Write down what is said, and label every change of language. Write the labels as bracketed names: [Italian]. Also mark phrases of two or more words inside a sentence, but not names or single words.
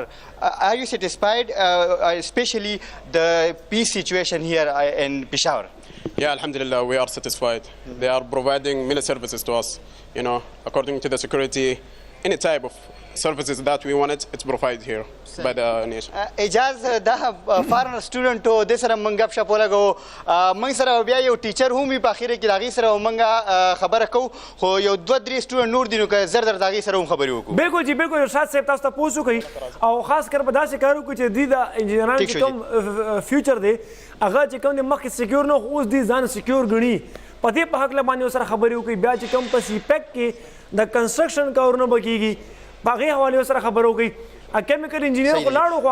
[English] Are you satisfied, especially the peace situation here in Peshawar? Yeah, alhamdulillah, we are satisfied. They are providing many services to us. You know, according to the security, any type of services that we wanted, it's provided here by the nation. [Pashto] اجاز دا [English] foreigner student [Pashto] و د سره موږ ګپ شپ ولګو موږ سره بیا یو ټیچر هم وي په اخره کې د هغې سره موږ خبره کوو خو یو دوه درې سټوډنټ نور دي نو که زر د هغې سره هم خبرې وکړو بالکل جی بالکل ارشاد صاحب تاسو ته پوس وکړئ او خاص کر په داسې کار وکړو چې دوی د انجینرانو چې کوم فیوچر دی هغه چې کوم دی مخکې سکیور نه اوس دوی ځان سکیور ګڼي په دې په هکله باندې ورسره خبرې وکړئ بیا چې کوم په سیپیک کې د کنسټرکشن کارونه به کیږي په هغې حوالې سره خبرې وکړئ [English] chemical engineer [Pashto] خو لاړو خو